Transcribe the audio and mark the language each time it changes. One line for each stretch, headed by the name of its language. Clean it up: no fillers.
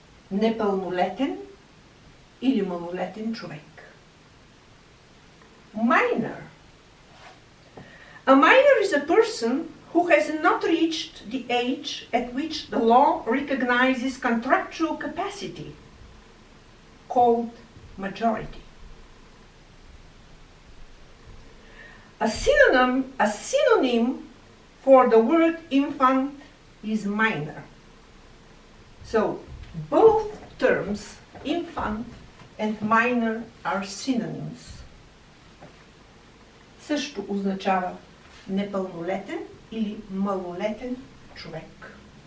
Bulgarian: Непълнолетен или малолетен човек.
English: Minor. A minor is a person who has not reached the age at which the law recognizes contractual capacity, called majority. A synonym for the word infant is minor. So both terms, infant and minor, are synonyms.
Bulgarian: Също означава непълнолетен или малолетен човек.